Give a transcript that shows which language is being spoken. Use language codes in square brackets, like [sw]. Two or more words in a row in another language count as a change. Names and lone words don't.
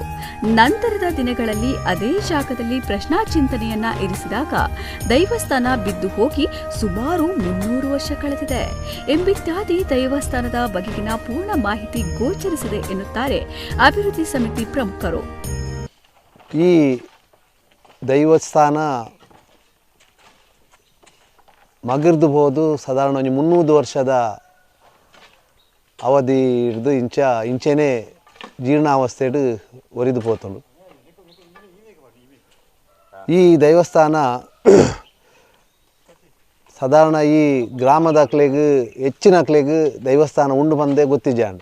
[kn] ನಂತರದ ದಿನಗಳಲ್ಲಿ ಅದೇ ಜಾಗದಲ್ಲಿ ಪ್ರಶ್ನಾ ಚಿಂತನೆಯನ್ನ ಇರಿಸಿದಾಗ ದೈವಸ್ಥಾನ ಬಿದ್ದು ಹೋಗಿ ಸುಮಾರು 300 ವರ್ಷ ಕಳೆದಿದೆ ಎಂಬಿತ್ಯಾದಿ ದೈವಸ್ಥಾನದ ಬಗೆಗಿನ ಪೂರ್ಣ ಮಾಹಿತಿ ಗೋಚರಿಸಿದೆ ಎನ್ನುತ್ತಾರೆ ಅಭಿವೃದ್ಧಿ ಸಮಿತಿ ಪ್ರಮುಖರು. [tcy] ಈ ದೈವಸ್ಥಾನ ಮಗಿರ್ದುಬೋದು ಸಾಧಾರಣ 300 ವರ್ಷದ ಅವಧಿ ಹಿಡಿದು ಇಂಚೆನೇ ಜೀರ್ಣಾವಸ್ಥೆಡು ಒರಿದು ಪೋತುಂಡು. ಈ ದೇವಸ್ಥಾನ ಸಾಧಾರಣ ಈ ಗ್ರಾಮದಕ್ಲೆಗ್ ಹೆಚ್ಚಿನಕ್ಲೆಗ್ ದೇವಸ್ಥಾನ ಉಂಡು ಬಂದೇ ಗೊತ್ತಿಜಾಂಡ್.